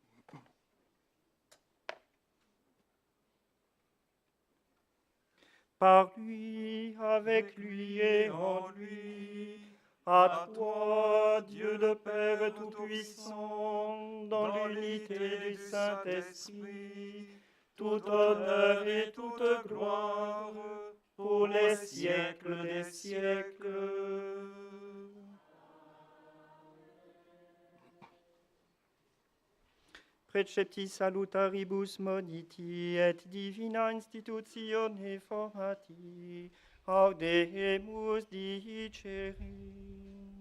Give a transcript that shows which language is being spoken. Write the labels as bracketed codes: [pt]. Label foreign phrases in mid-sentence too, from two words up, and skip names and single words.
[fr] Par lui, avec lui et en lui, à toi, Dieu le Père Tout-Puissant, dans l'unité du Saint-Esprit, tout honneur et toute gloire, pour les siècles des siècles. [la] Precepti salutaribus moniti et divina institutione formati, audemus dicere.